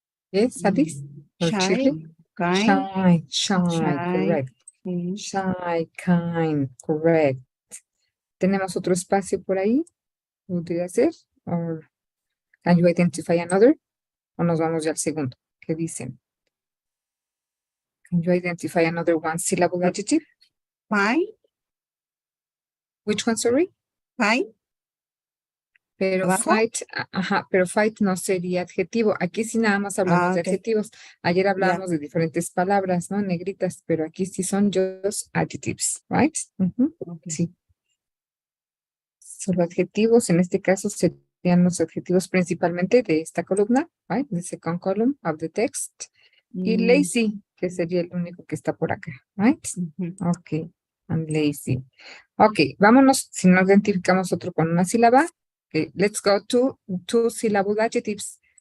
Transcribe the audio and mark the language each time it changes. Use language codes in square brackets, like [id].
[en] Yes, Alice? Or Shy, Shirley? kind, Shy, correct. Shy, kind, correct. [es] ¿Tenemos otro espacio por ahí? ¿Podría ser? [en] Or can you identify another? [es] ¿O nos vamos ya al segundo? ¿Qué dicen? [en] Can you identify another one syllable adjective? Fine, Which one, sorry? fine. [es] Pero ¿Abajo? pero fight no sería adjetivo. Aquí sí nada más hablamos de [en] ok. [es] adjetivos. Ayer hablábamos de diferentes palabras, ¿no? Negritas, pero aquí sí son [en] just adjectives, right? Okay. [es] Sí. Solo adjetivos, en este caso serían los adjetivos principalmente de esta columna, right? [en] The second column of the text. [es] Y lazy, que sería el único que está por acá, right? [en] Ok, I'm lazy. [es] Ok, vámonos, si no identificamos otro con una sílaba. [en] Okay, let's go to two syllable adjectives.